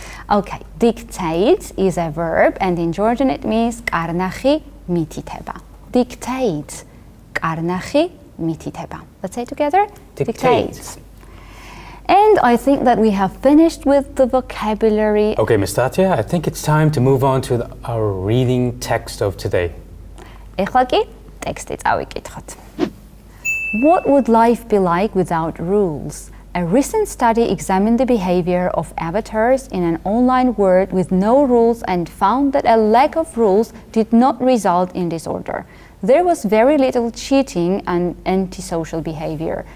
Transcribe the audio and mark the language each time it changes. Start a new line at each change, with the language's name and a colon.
English: Okay, dictate is a verb, and in Georgian it means qarnaxi mititeba. Dictate, qarnaxi mititeba. Let's say it together. Dictate. And I think that we have finished with the vocabulary. Okay, Ms. Tatya, I think it's time to move on to our reading text of today.
Georgian: ეხლა კი ტექსტი წავიკითხოთ.
English: What would life be like without rules? A recent study examined the behavior of avatars in an online world with no rules and found that a lack of rules did not result in disorder. There was very little cheating and antisocial behavior.